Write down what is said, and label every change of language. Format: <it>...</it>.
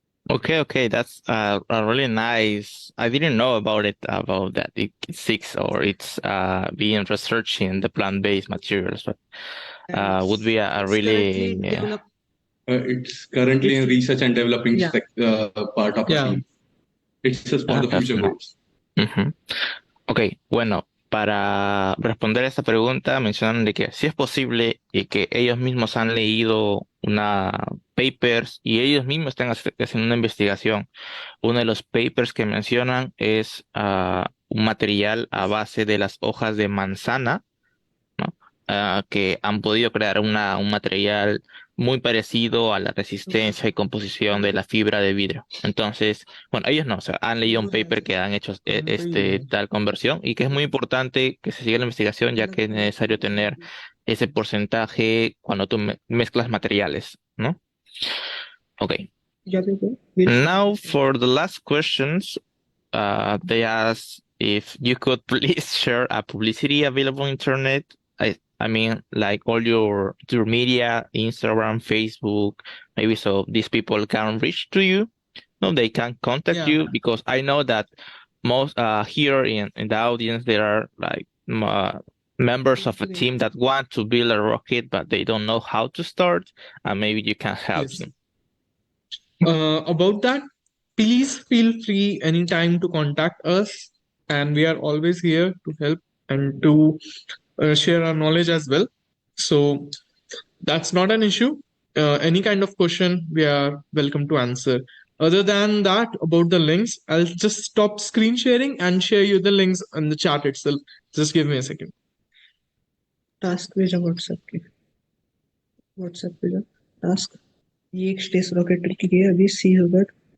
<en>Okay, that's really nice. I didn't know about that. It's six or it's being researching the plant-based materials, but would be a really it's currently in research and developing part of the team. It's just for the future goals.</en> <es>Ok, bueno, para responder a esta pregunta mencionan de que sí es posible y que ellos mismos han leído papers y ellos mismos están haciendo una investigación. Uno de los papers que mencionan es un material a base de las hojas de manzana, ¿no? Que han podido crear un material muy parecido a la resistencia y composición de la fibra de vidrio. Entonces, bueno, ellos no, o sea, han leído un paper que han hecho tal conversión y que es muy importante que se siga la investigación ya que es necesario tener ese porcentaje cuando tú mezclas materiales, ¿no?</es> <en>Okay. Now for the last questions, they ask if you could please share a publicity available on internet. I mean, like all your media, Instagram, Facebook, maybe so these people can reach to you. No, they can contact you because I know that most here in the audience there are like members of a team that want to build a rocket, but they don't know how to start. And maybe you can help them. About that, please feel free anytime to contact us, and we are always here to help and to share our knowledge as well. So that's not an issue. Any kind of question we are welcome to answer. Other than that, about the links, I'll just stop screen sharing and share you the links in the chat itself Just give me a second. Task भेजा WhatsApp पे जा task ये एक स्टेस rocketry की है अभी सी हर्बर्ट</en>